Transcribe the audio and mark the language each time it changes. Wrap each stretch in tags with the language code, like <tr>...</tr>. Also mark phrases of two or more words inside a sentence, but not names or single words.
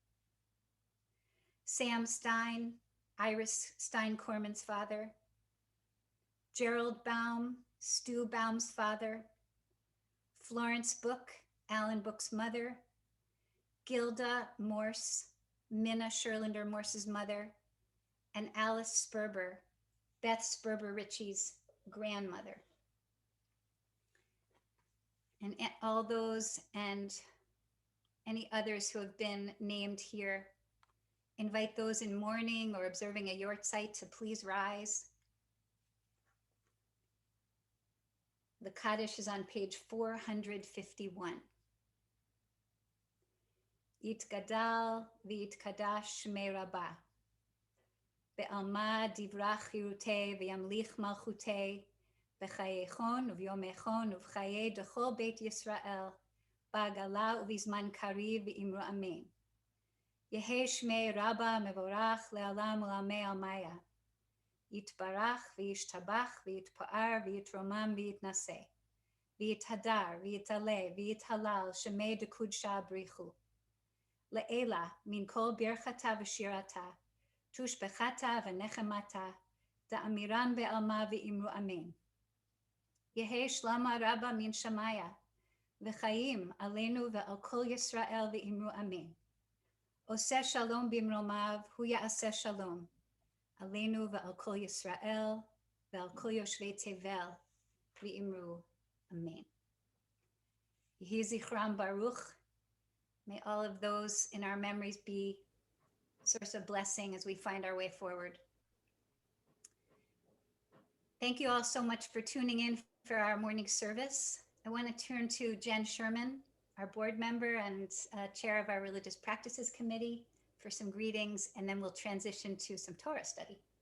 <en>Sam Stein, Iris Stein-Corman's father, Gerald Baum, Stu Baum's father, Florence Book, Alan Book's mother, Gilda Morse, Minna Sherlander Morse's mother, and Alice Sperber, Beth Sperber Ritchie's grandmother. And all those and any others who have been named here, invite those in mourning or observing a yortzeit to please rise. The Kaddish is on page 451.</en> <arc>יתגדל ויתקדש שמיה רבא. בעלמא די ברא כרעותיה וימליך מלכותיה בחייכון וביומיכון ובחיי דכל בית ישראל בעגלא ובזמן קריב ואמרו אמן. יהא שמיה רבא מברך לעלם ולעלמי עלמיא. יתברך וישתבח ויתפאר ויתרומם ויתנשא. ויתהדר ויתעלה ויתהלל שמיה דקודשא בריך הוא. לעילא מן כל ברכתא ושירתא תשבחתא ונחמתא דאמירן בעלמא ואמרו אמן. יהא שלמא רבא מן שמיא וחיים עלינו ועל כל ישראל ואמרו אמן.</arc> <he>עושה שלום במרומיו הוא יעשה שלום. עלינו ועל כל ישראל ועל כל יושבי תבל ואמרו אמן. יהי זכרם ברוך.</he> <en>May all of those in our memories be a source of blessing as we find our way forward. Thank you all so much for tuning in for our morning service. I want to turn to Jen Sherman, our board member and chair of our Religious Practices Committee, for some greetings, and then we'll transition to some Torah study.</en>